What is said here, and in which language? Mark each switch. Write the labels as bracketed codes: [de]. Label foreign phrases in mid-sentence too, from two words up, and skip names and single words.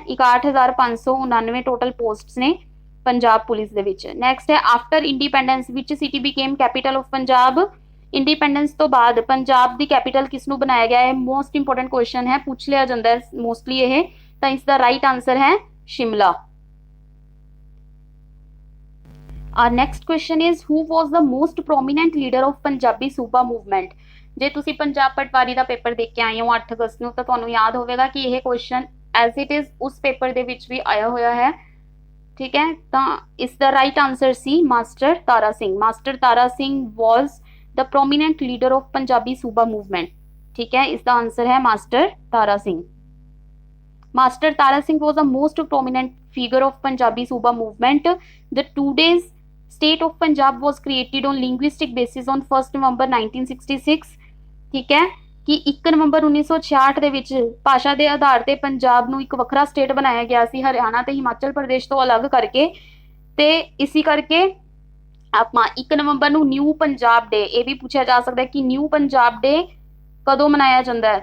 [pa] 61,599 ਟੋਟਲ ਪੋਸਟਸ ਨੇ ਪੰਜਾਬ ਪੁਲਿਸ ਦੇ ਵਿੱਚ। [en] next ਹੈ after independence which city became capital of Punjab? [pa] ਇੰਡੀਪੈਂਡੈਂਸ ਤੋਂ ਬਾਅਦ ਪੰਜਾਬ ਦੀ ਕੈਪੀਟਲ ਕਿਸ ਨੂੰ ਬਣਾਇਆ ਗਿਆ ਹੈ? [en] most important question [pa] ਹੈ, ਪੁੱਛ ਲਿਆ ਜਾਂਦਾ ਹੈ ਮੋਸਟਲੀ ਇਹ। ਤਾਂ ਇਸ ਦਾ [en] right answer [pa] ਹੈ ਸ਼ਿਮਲਾ। [en] Our next question is who was the most prominent leader of Punjabi Suba movement? [pa] ਜੇ ਤੁਸੀਂ ਪੰਜਾਬ ਪਟਵਾਰੀ ਦਾ ਪੇਪਰ ਦੇਖ ਕੇ ਆਏ ਹੋ 8 ਅਗਸਤ ਨੂੰ, ਤਾਂ ਤੁਹਾਨੂੰ ਯਾਦ ਹੋਵੇਗਾ ਕਿ ਇਹ ਕੁਐਸਚਨ [en] as it is [pa] ਉਸ ਪੇਪਰ ਦੇ ਵਿੱਚ ਵੀ ਆਇਆ ਹੋਇਆ ਹੈ, ਠੀਕ ਹੈ। ਤਾਂ ਇਸ ਦਾ [en] right answer [pa] ਸੀ ਮਾਸਟਰ ਤਾਰਾ ਸਿੰਘ। [en] Master Tara Singh was the prominent leader of Punjabi Suba movement, [pa] ਠੀਕ ਹੈ। ਇਸ ਦਾ ਆਂਸਰ ਹੈ ਮਾਸਟਰ ਤਾਰਾ ਸਿੰਘ। [en] Master Tara Singh was the most prominent figure of Punjabi Suba movement. The 2 days state of Punjab was created on linguistic basis on 1st November 1966, [pa] ਠੀਕ ਹੈ, कि 1 ਨਵੰਬਰ 1966 ਦੇ ਵਿੱਚ ਭਾਸ਼ਾ ਦੇ ਆਧਾਰ ਤੇ ਪੰਜਾਬ ਨੂੰ ਇੱਕ ਵੱਖਰਾ ਸਟੇਟ ਬਣਾਇਆ ਗਿਆ ਸੀ ਹਰਿਆਣਾ ਤੇ ਹਿਮਾਚਲ ਪ੍ਰਦੇਸ਼ ਤੋਂ ਅਲੱਗ ਕਰਕੇ। ਤੇ ਇਸੇ ਕਰਕੇ ਆਪਾਂ 1 ਨਵੰਬਰ ਨੂੰ ਨਿਊ ਪੰਜਾਬ ਡੇ, ਇਹ ਵੀ ਪੁੱਛਿਆ ਜਾ ਸਕਦਾ ਹੈ ਕਿ ਨਿਊ ਪੰਜਾਬ ਡੇ ਕਦੋਂ ਮਨਾਇਆ ਜਾਂਦਾ ਹੈ?